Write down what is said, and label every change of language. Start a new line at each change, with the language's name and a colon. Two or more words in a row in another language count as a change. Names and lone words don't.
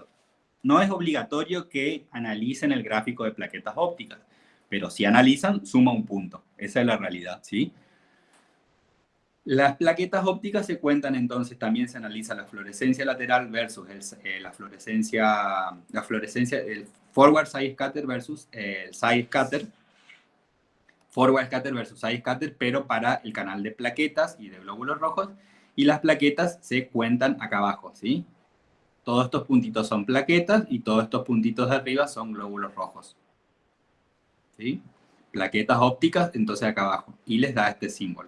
Spanish: No es obligatorio que analicen el gráfico de plaquetas ópticas, pero si analizan, suma un punto. Esa es la realidad, ¿sí? Las plaquetas ópticas se cuentan entonces, también se analiza la fluorescencia lateral versus la fluorescencia, el
English: forward side scatter versus
Spanish: el
English: side scatter. Forward scatter versus side scatter,
Spanish: pero para el canal de plaquetas y de glóbulos rojos. Y las plaquetas se cuentan acá abajo, ¿sí? Todos estos puntitos son plaquetas y todos estos puntitos de arriba son glóbulos rojos, ¿sí? Plaquetas ópticas, entonces acá abajo. Y les da este símbolo.